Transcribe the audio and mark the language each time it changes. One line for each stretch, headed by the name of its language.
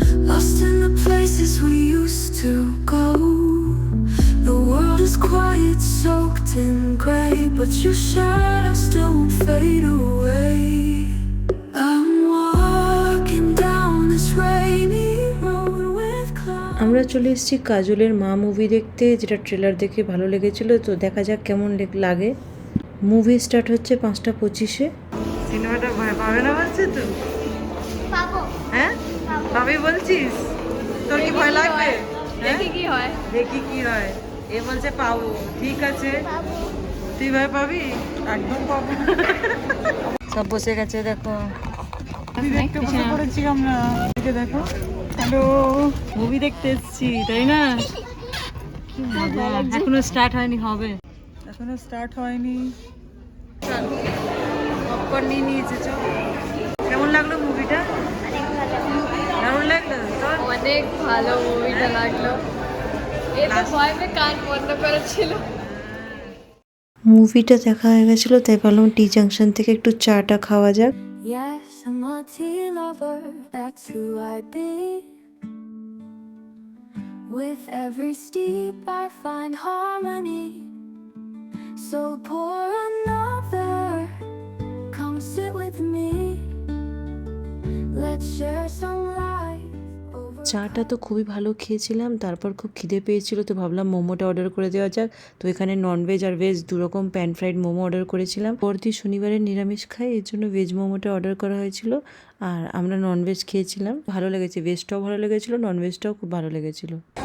English: Lost in the places we used to go. The world is quiet, soaked in gray, but your shadow still won't fade away. I'm walking down this rainy road with clouds.
Bangla: আমরা চলে এসেছি কাজলের মা movie দেখতে, যেটা trailer দেখে ভালো লেগেছিল। তো দেখা যাক কেমন লাগে। মুভি স্টার্ট হচ্ছে 5:25-এ। সিনেমাটা ভয় পাবে না বলছে তো? পাবো। হ্যাঁ পাবি বলছিস? তোর কি ভয় লাগবে? দেখি কি হয়, দেখি কি হয়। এ বলছে পাবো, ঠিক আছে তুই ভয় পাবি? একদম পাবো। সব বসে গেছে দেখো, দেখতে বসে পড়েছি আমরা। দেখো হ্যালো, মুভি দেখতে এসেছি তাই না? কি মজা। এখনো স্টার্ট হয়নি, হবে এখনো স্টার্ট হয়নি। চল পপকর্ন নিয়ে নিয়েছে। চল কেমন লাগলো মুভিটা? কেমন লাগলো? অনেক ভালো মুভিটা লাগলো। এটা ভয়ে কান বন্ধ করেছিল। মুভিটা দেখা হয়ে গেছিল, তাই ভাবলাম টি জাংশন থেকে একটু চাটা খাওয়া যাক।
English: Yes, I'm a tea lover, that's who I be. With every step I find harmony. So pour another, come sit with me. Let's share some light.
Bangla: চাটা তো খুবই ভালো খেয়েছিলাম, তারপর খুব খিদে পেয়েছিল, তো ভাবলাম মোমোটা অর্ডার করে দেওয়া যাক। তো এখানে ননভেজ আর ভেজ দুরকম প্যান ফ্রাইড মোমো অর্ডার করেছিলাম। পরদিন শনিবারে নিরামিষ খাই, এর জন্য ভেজ মোমোটা অর্ডার করা হয়েছিল। আর আমরা ননভেজ খেয়েছিলাম, ভালো লেগেছে। ভেজটাও ভালো লেগেছিলো, ননভেজটাও খুব ভালো লেগেছিলো।